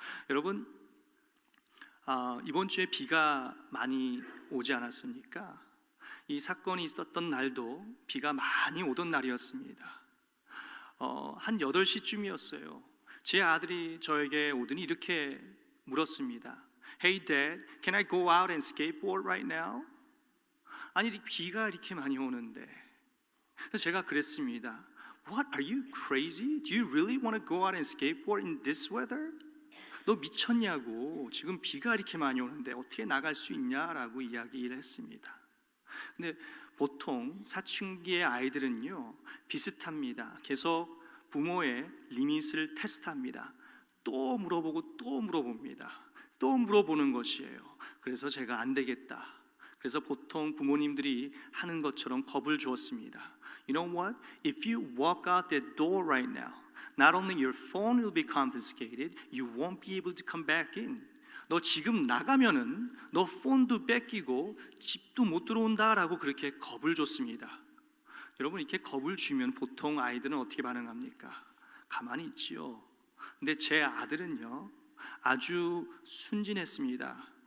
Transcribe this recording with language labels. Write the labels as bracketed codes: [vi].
[ko] 여러분, 이번 주에 비가 많이 오지 않았습니까? 이 사건이 있었던 날도 비가 많이 오던 날이었습니다. 한 8시쯤이었어요. 제 아들이 저에게 오더니 이렇게 물었습니다. [en] Hey Dad, can I go out and skateboard right now? [ko] 아니 비가 이렇게 많이 오는데. 그래서 제가 그랬습니다. [en] What, are you crazy? Do you really want to go out and skateboard in this weather? [ko] 너 미쳤냐고, 지금 비가 이렇게 많이 오는데 어떻게 나갈 수 있냐라고 이야기를 했습니다. 근데 보통 사춘기의 아이들은요 비슷합니다. 계속 부모의 리밋을 테스트합니다. 또 물어보고 또 물어봅니다. 또 물어보는 것이에요. 그래서 제가 안 되겠다. 그래서 보통 부모님들이 하는 것처럼 겁을 주었습니다. [en] You know what? If you walk out that door right now, not only your phone will be confiscated, you won't be able to come back in. [ko] 너 지금 나가면은 너 폰도 뺏기고 집도 못 들어온다라고 그렇게 겁을 줬습니다. 여러분, 이렇게 겁을 주면 보통 아이들은 어떻게 반응합니까? 가만히 있지요. 근데 제 아들은요 아주 순진했습니다.